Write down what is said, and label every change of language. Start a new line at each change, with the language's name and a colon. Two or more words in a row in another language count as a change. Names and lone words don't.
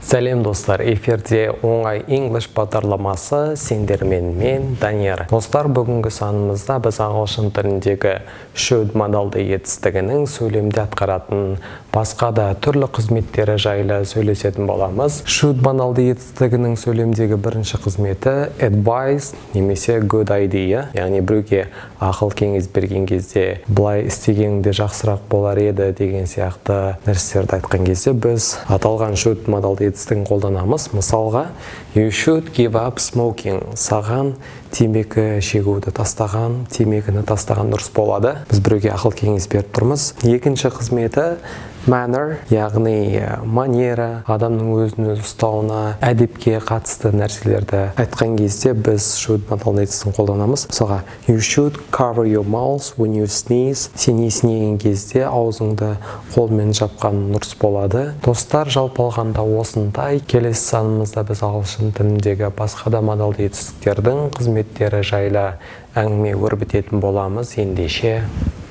Kazakh: Сәлем достар, эфирде оңай English бағдарламасы сендермен мен Данияр. Достар, бүгінгі санымызда біз ағылшын тіліндегі should модалды етістігінің сөйлемде атқаратын басқа да түрлі қызметтері жайлы сөйлесетін боламыз. Should модалды етістігінің сөйлемдегі бірінші қызметі advice немесе
English: good idea,
Kazakh: яғни біреуге ақыл кеңес берген кезде былай істегенде жақсырақ болар еді деген сияқты нәрселерді айтқан кезде біз аталған should модалды етістігін қолданамыз. Мысалға,
English: you should give up smoking.
Kazakh: Саған темекі шегуді тастаған, темекіні тастаған дұрыс болады. Біз біреуге ақыл кеңес беріп тұрмыз. Екінші қызметі manner, яғни манера, адамның өзін өзі ұстауына, әдепке қатысты нәрселерді айтқан кезде біз should модалды етістігін қолданамыз. Мысалға,
English: you should cover your mouth when you sneeze.
Kazakh: Сен есінеген кезде аузыңды қолмен жапқан дұрыс болады. Достар, жалпы алғанда осындай. Келесі санымызда біз ағылшын тіліндегі басқа да модалды етістіктердің қызметтері жайлы әңгіме өрбітетін боламыз. Ендеше